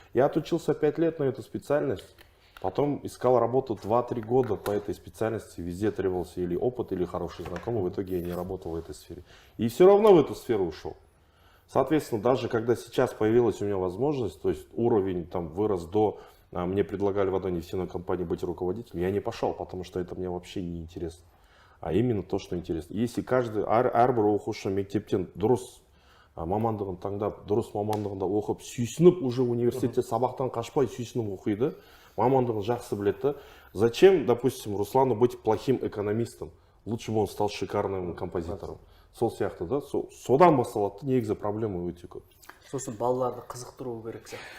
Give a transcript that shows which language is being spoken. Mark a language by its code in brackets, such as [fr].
[ru] Я отучился 5 лет на эту специальность, потом искал работу 2-3 года по этой специальности, везде требовался или опыт, или хороший знакомый, в итоге я не работал в этой сфере. И все равно в эту сферу ушел. Соответственно, даже когда сейчас появилась у меня возможность, то есть уровень там вырос до... Мне предлагали в одной нефтяной компании быть руководителем, я не пошел, потому что это мне вообще не интересно. А именно то, что интересно. Если каждый [kk] әрбір оқушы мектептен дұрыс мамандығын таңдап, дұрыс мамандығында оқып, сүйсініп уже университетте сабақтан қашпай сүйсініп оқиды, мамандығын жақсы біледі. [ru] Зачем, допустим, Руслану быть плохим экономистом? Лучше бы он стал шикарным композитором. [kk] сол сияқты да содан басталады да негізі проблема өте көп. Сосын балаларды қызықтыру керек сияқты.